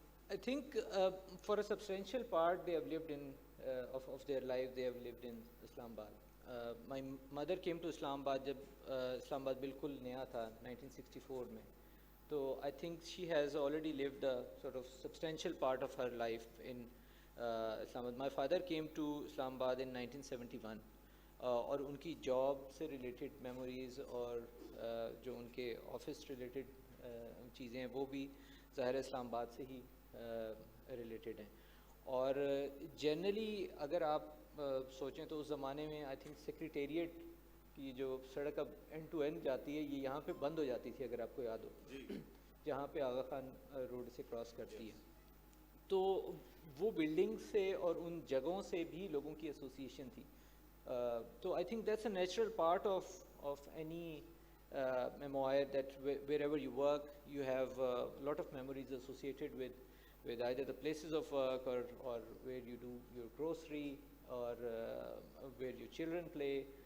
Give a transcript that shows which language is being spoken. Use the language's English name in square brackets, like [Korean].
[English] I think for a substantial part they have lived in of their life they have lived in Islamabad. My mother came to Islamabad [Urdu] jab Islamabad bilkul naya tha 1964 mein. [English] So I think she has already lived a sort of substantial part of her life in Islamabad. My father came to Islamabad in 1971 [Urdu] اور ان کی job سے related memories اور جو ان کے office related چیزیں ہیں وہ بھی ظاہر اسلام آباد سے ہی ریلیٹڈ ہیں. اور جنرلی اگر آپ سوچیں تو اس زمانے میں آئی تھنک سیکریٹریٹ کی جو سڑک اب اینڈ ٹو اینڈ جاتی ہے یہ یہاں پہ بند ہو جاتی تھی اگر آپ کو یاد ہو, جہاں پہ آغا خان روڈ سے کراس کرتی ہے. تو وہ بلڈنگ سے اور ان جگہوں سے بھی لوگوں کی ایسوسیشن تھی. [English] تو I think that's a natural part of any memoir that wherever you work you have a lot of memories associated with either the places of work or where you do your grocery or where your children play.